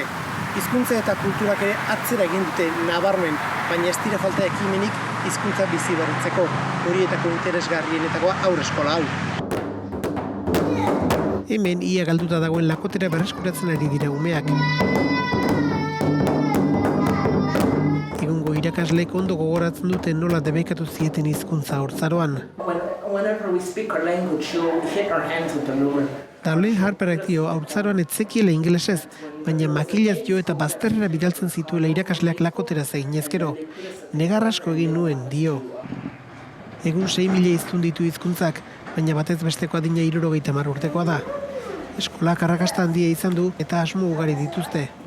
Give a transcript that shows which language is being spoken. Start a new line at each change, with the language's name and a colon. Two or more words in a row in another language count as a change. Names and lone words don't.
Basque: Hizkuntza eta kulturak ere atzera egin dute nabarmen, baina ez dira falta ekimenik hizkuntza bizi berritzeko, horietako interesgarrienetakoa haurreskola hau. Hemen ia galduta dagoen Lakotera berreskuratzen ari dira umeak. Egungo irakasleek ondo gogoratzen dute nola debekatu zieten hizkuntza haurtzaroan.
English: Whenever we speak our language, we hit our hands with the ruler.
Basque: Darlene Harperak dio haurtzaroan etzekiela ingelesez, baina makilaz jo eta bazterrera bidaltzen zituela irakasleak Lakotera zeinezkero. Negar asko egin nuen, dio. Egun 6.000 hiztun ditu hizkuntzak, baina batez besteko adina 70 urtekoa da. Eskolak arrakasta handia izan du eta asmo ugari dituzte.